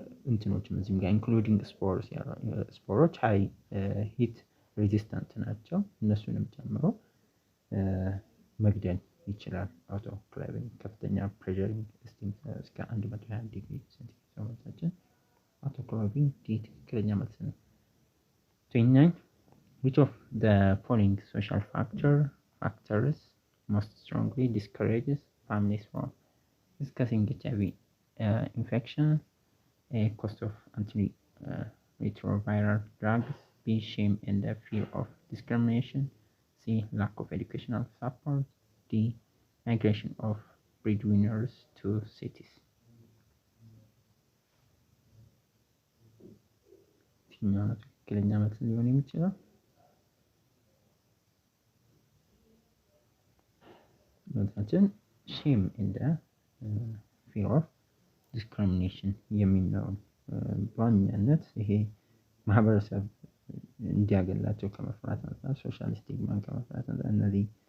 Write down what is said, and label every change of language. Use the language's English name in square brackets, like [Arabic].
[Amharic] እንትኖችም እዚህም ጋር ኢንክሉዲንግ ስፖሮች ሃይ ሂት ሬዚስታንት ናቸው። እነሱንም ጨምሮ መግደል ይችላል። አውቶክሌቪንግ ከፍተኛ ፕሬሸሪንግ ስቲም እስከ 120 ዲግሪ ሴንቲግሬድ ሰውነታችን አውቶክሌቪንግ ትክክለኛ መልስ ነው። 29 [English] which of the following social factors most strongly discourages families from discussing HIV infection? A. cost of antiretroviral drugs, B. shame and the fear of discrimination, C. lack of educational support, D. migration of breadwinners to cities። [Amharic] የትኛው ነው ትክክለኛ መልስ ሊሆን የሚችለው? መልሳችን ሼም ኤንድ ፊር ኦፍ ዲስክሪሚኔሽን የሚለው በዋናነት ይሄ ማህበረሰብ እንዲያገላቸው ከመፍራት አንፃር ሶሻል ስቲግማን ከመፍራት አንፃር እነዚህ